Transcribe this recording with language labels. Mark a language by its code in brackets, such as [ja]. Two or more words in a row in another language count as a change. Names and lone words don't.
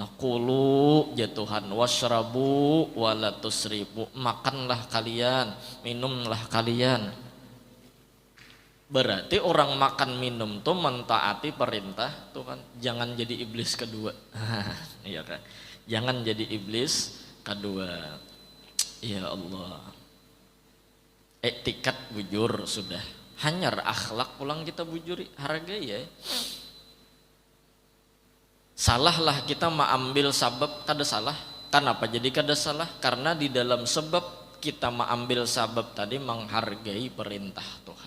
[ar] Kulu ya Tuhan, washrabu wala tusrifu, [id] makanlah kalian, minumlah kalian. Berarti orang makan minum tuh mentaati perintah Tuhan. Jangan jadi iblis kedua. Iya kan? Jangan jadi iblis kedua. Ya Allah. [bjn] Etikat bujur sudah. Hanyar akhlak pulang kita bujuri, hargai ya. [id] Salahlah kita mengambil sabab [bjn] kada salah. [id] Kenapa jadi [bjn] kada salah? [id] Karena di dalam sebab kita mengambil sabab tadi menghargai perintah Tuhan.